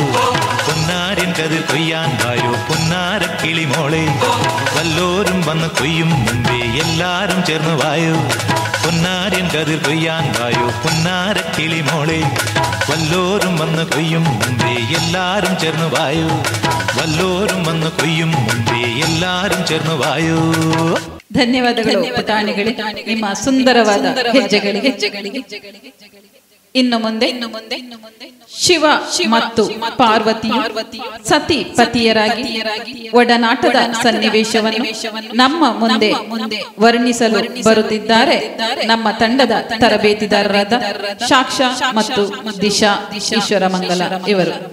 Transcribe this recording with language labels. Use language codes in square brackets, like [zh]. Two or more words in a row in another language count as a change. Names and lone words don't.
[ml] പൊന്നാരൻ കതിർ കൊയ്യാൻ വായോ പൊന്നാര കിളിമോളെ, വല്ലോരും വന്ന് കൊയ്യും മുമ്പേ എല്ലാരും ചേർന്ന് വായോ. പൊന്നാരൻ കതിർ കൊയ്യാൻ വായോ പൊന്നാര കിളിമോളെ, വല്ലോരും വന്ന് കൊയ്യും മുമ്പേ എല്ലാരും ചേർന്ന് വായോ. വല്ലോരും വന്ന് കൊയ്യും മുമ്പೇ ಎಲ್ಲಾരും ചേർന്ന് വായോ. [kn] ಧನ್ಯವಾದಗಳು ಪುಟಾಣಿಗಳೇ, ನಿಮ್ಮ ಸುಂದರವಾದ ಹೆಜ್ಜೆಗಳಿಗೆ. ಇನ್ನು ಮುಂದೆ ಶಿವ ಮತ್ತು ಪಾರ್ವತಿಯು ಸತಿ ಪತಿಯರಾಗಿ ಒಡನಾಟದ ಸನ್ನಿವೇಶವನ್ನು ನಮ್ಮ ಮುಂದೆ ವರ್ಣಿಸಲು ಬರುತ್ತಿದ್ದಾರೆ ನಮ್ಮ ತಂಡದ ತರಬೇತಿದಾರರಾದ ಸಾಕ್ಷಾ ಮತ್ತು ದಿಶಾ ಈಶ್ವರಮಂಗಲ ಇವರು.